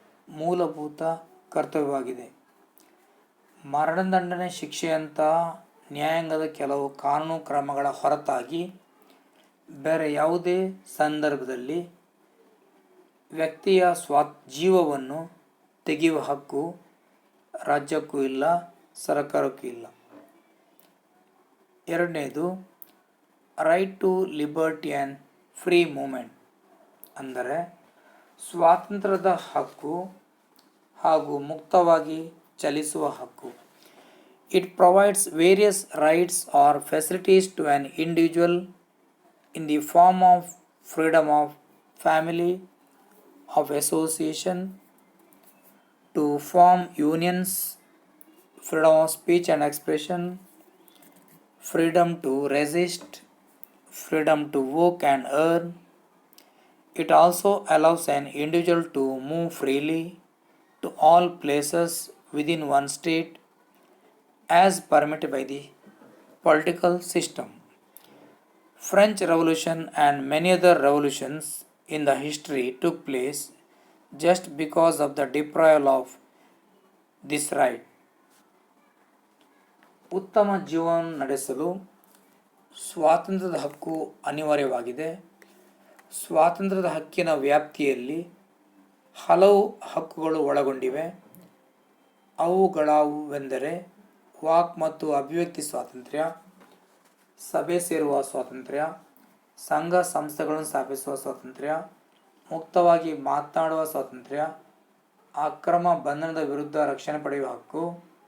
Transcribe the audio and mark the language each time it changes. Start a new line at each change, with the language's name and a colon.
Kannada: ಮೂಲಭೂತ ಕರ್ತವ್ಯವಾಗಿದೆ. ಮರಣದಂಡನೆ ಶಿಕ್ಷೆಯಂತಹ ನ್ಯಾಯಾಂಗದ ಕೆಲವು ಕಾನೂನು ಕ್ರಮಗಳ ಹೊರತಾಗಿ ಬೇರೆ ಯಾವುದೇ ಸಂದರ್ಭದಲ್ಲಿ ವ್ಯಕ್ತಿಯ ಜೀವವನ್ನು ತೆಗೆಯುವ ಹಕ್ಕು ರಾಜ್ಯಕ್ಕೂ ಇಲ್ಲ, ಸರ್ಕಾರಕ್ಕೂ ಇಲ್ಲ. ಎರಡನೇದು
English: right to liberty and free movement,
Kannada: ಅಂದರೆ ಸ್ವಾತಂತ್ರ್ಯದ ಹಕ್ಕು ಹಾಗೂ ಮುಕ್ತವಾಗಿ ಚಲಿಸುವ ಹಕ್ಕು.
English: It provides various rights or facilities to an individual in the form of freedom of family, of association, to form unions, freedom of speech and expression, freedom to resist, freedom to work and earn. It also allows an individual to move freely to all places within one state as permitted by the political system. French Revolution and many other revolutions in the history took place just because of the deprival of this right.
Kannada: ಉತ್ತಮ ಜೀವನ ನಡೆಸಲು ಸ್ವಾತಂತ್ರ್ಯದ ಹಕ್ಕು ಅನಿವಾರ್ಯವಾಗಿದೆ. ಸ್ವಾತಂತ್ರ್ಯದ ಹಕ್ಕಿನ ವ್ಯಾಪ್ತಿಯಲ್ಲಿ ಹಲವು ಹಕ್ಕುಗಳು ಒಳಗೊಂಡಿವೆ. ಅವುಗಳಾವೆಂದರೆ ವಾಕ್ ಮತ್ತು ಅಭಿವ್ಯಕ್ತಿ ಸ್ವಾತಂತ್ರ್ಯ, ಸಭೆ ಸೇರುವ ಸ್ವಾತಂತ್ರ್ಯ, ಸಂಘ ಸಂಸ್ಥೆಗಳನ್ನು ಸ್ಥಾಪಿಸುವ ಸ್ವಾತಂತ್ರ್ಯ, ಮುಕ್ತವಾಗಿ ಮಾತನಾಡುವ ಸ್ವಾತಂತ್ರ್ಯ, ಅಕ್ರಮ ಬಂಧನದ ವಿರುದ್ಧ ರಕ್ಷಣೆ ಪಡೆಯುವ ಹಕ್ಕು.